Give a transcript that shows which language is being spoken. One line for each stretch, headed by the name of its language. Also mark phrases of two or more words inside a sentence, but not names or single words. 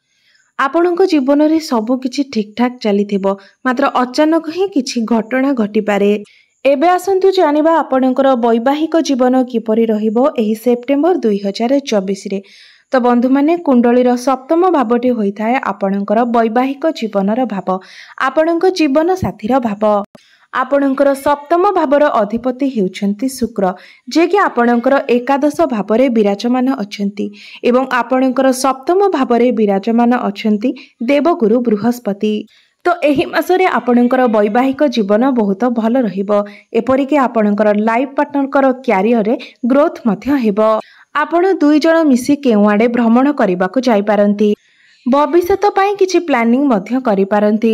Odia: ଆପଣଙ୍କ ଜୀବନ ରେ ସବୁ କିଛି ଠିକ ଠାକ ଚାଲିଥିବ, ମାତ୍ର ଅଚାନକ ହିଁ କିଛି ଘଟଣା ଘଟି ପାରେ। ଏବେ ଆସନ୍ତୁ ଜାଣିବା ଆପଣଙ୍କର ବୈବାହିକ ଜୀବନ କିପରି ରହିବ ଏହି ସେପ୍ଟେମ୍ବର 2024 ରେ। ତ ବନ୍ଧୁ ମାନେ କୁଣ୍ଡଳୀର ସପ୍ତମ ଭାବଟି ହୋଇଥାଏ ଆପଣଙ୍କର ବୈବାହିକ ଜୀବନର ଭାବ, ଆପଣଙ୍କ ଜୀବନ ସାଥୀର ଭାବ। ଆପଣଙ୍କର ସପ୍ତମ ଭାବର ଅଧିପତି ହେଉଛନ୍ତି ଶୁକ୍ର, ଯେ କି ଆପଣଙ୍କର ଏକାଦଶ ଭାବରେ ବିରାଜମାନ ଅଛନ୍ତି ଏବଂ ଆପଣଙ୍କର ସପ୍ତମ ଭାବରେ ବିରାଜମାନ ଅଛନ୍ତି ଦେବଗୁରୁ ବୃହସ୍ପତି। ତ ଏହି ମାସରେ ଆପଣଙ୍କର ବୈବାହିକ ଜୀବନ ବହୁତ ଭଲ ରହିବ, ଏପରି କି ଆପଣଙ୍କର
English: life partnerକର
Odia: କ୍ୟାରିଅର ରେ ଗ୍ରୋଥ ମଧ୍ୟ ହେବ। ଆପଣ ଦୁଇ ଜଣ ମିଶି କେଉଁଆଡ଼େ ଭ୍ରମଣ କରିବାକୁ ଯାଇ ପାରନ୍ତି, ଭବିଷ୍ୟତ ପାଇଁ କିଛି ପ୍ଲାନିଂ ମଧ୍ୟ କରି ପାରନ୍ତି।